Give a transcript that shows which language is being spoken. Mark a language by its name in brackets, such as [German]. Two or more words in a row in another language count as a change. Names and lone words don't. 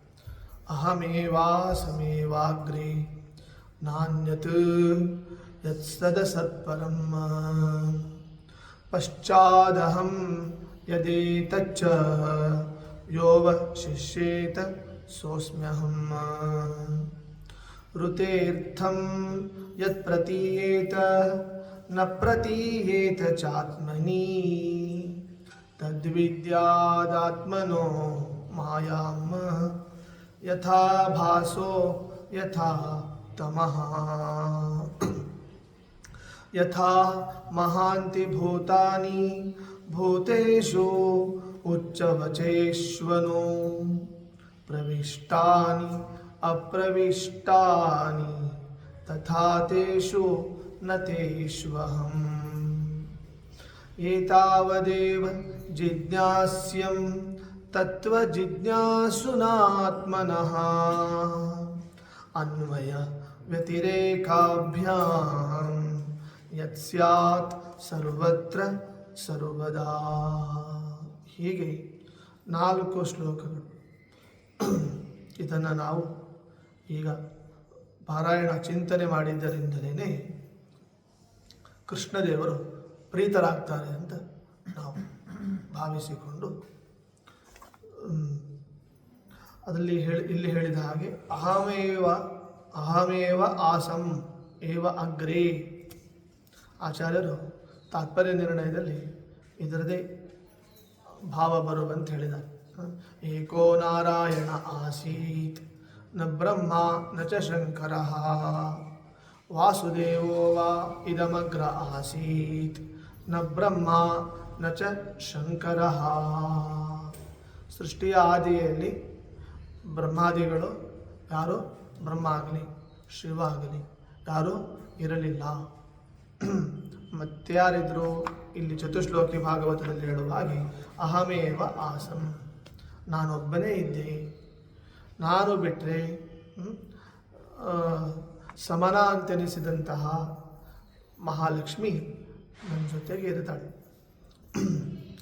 [Sanskrit] ಅಹಮೇವಾಸಮೇವಾಗ್ರೇ ನಾನ್ಯತ್ ಯತ್ಸದಸತ್ಪರಂ ಪಶ್ಚಾದಹಂ ಯದೇತಚ್ಚ ಯೋವಶಿಷ್ಯೇತ ಸೋಸ್ಮ್ಯಹಂ ಋತೇರ್ಥಂ ಯತ್ ಪ್ರತೀಯೇತ ನ ಪ್ರತೀಯೇತ ಚಾತ್ಮನಿ ತದ್ವಿದ್ಯಾದಾತ್ಮನೋ ಮಾಯಾಂ ಯಥಾ ಭಾಸೋ ಯಥಾ ತಮಃ ಯಥಾ ಮಹಾಂತಿ ಭೂತಾನಿ ಭೂತೇಷು ಉಚ್ಚವಚೇಶ್ವನೋ ಪ್ರವಿಷ್ಟಾನಿ ಅಪ್ರವಿಷ್ಟಾನಿ ತಥಾ ತೇಷು ನ ತೇಷ್ವಹಂ ಏತಾವದೇವ ಜಿಜ್ಞಾಸ್ಯಂ ತತ್ವಜಿಜ್ಞಾಸುನಾತ್ಮನಃ ಅನ್ವಯ ವ್ಯತಿರೇಕಾಭ್ಯಾಂ ಯತ್ ಸ್ಯಾತ್ ಸರ್ವತ್ರ ಸರ್ವದಾ. [Kannada] ಹೀಗೆ 4 ಶ್ಲೋಕಗಳು. ಇದನ್ನು ನಾವು ಈಗ ಪಾರಾಯಣ ಚಿಂತನೆ ಮಾಡಿದ್ದರಿಂದಲೇ ಕೃಷ್ಣದೇವರು ಪ್ರೀತರಾಗ್ತಾರೆ ಅಂತ ನಾವು ಭಾವಿಸಿಕೊಂಡು ಅದರಲ್ಲಿ ಇಲ್ಲಿ ಹೇಳಿದ ಹಾಗೆ [Sanskrit] ಅಹಮೇವ ಆಸಂ ಏವ ಅಗ್ರೇ. [Kannada] ಆಚಾರ್ಯರು ತಾತ್ಪರ್ಯ ನಿರ್ಣಯದಲ್ಲಿ ಇದರದೇ ಭಾವ ಬರುವಂತ ಹೇಳಿದ್ದಾರೆ. [Sanskrit] ಏಕೋ ನಾರಾಯಣ ಆಸೀತ್ ನ ಬ್ರಹ್ಮ ನ ಚ ಶಂಕರಃ ವಾಸುದೇವೋ ವಾ ಇದಮಗ್ರ ಆಸೀತ್ ನ ಬ್ರಹ್ಮ ನ ಚ ಶಂಕರಃ. [Kannada] ಸೃಷ್ಟಿಯ ಆದಿಯಲ್ಲಿ ಬ್ರಹ್ಮಾದಿಗಳು ಯಾರು, ಬ್ರಹ್ಮ ಆಗಲಿ ಶಿವ ಆಗಲಿ ಯಾರೂ ಇರಲಿಲ್ಲ. ಮತ್ತಾರಿದ್ರು? ಇಲ್ಲಿ ಚತುಶ್ಲೋಕಿ ಭಾಗವತದಲ್ಲಿ ಹೇಳುವ ಹಾಗೆ [Sanskrit] ಅಹಮೇವ ಆಸಂ, [Kannada] ನಾನೊಬ್ಬನೇ ಇದ್ದೆ, ನಾನು ಬಿಟ್ಟರೆ ಸಮನ ಅಂತೆನಿಸಿದಂತಹ ಮಹಾಲಕ್ಷ್ಮಿ ನನ್ನ ಜೊತೆಗೆ ಇರ್ತಾಳೆ.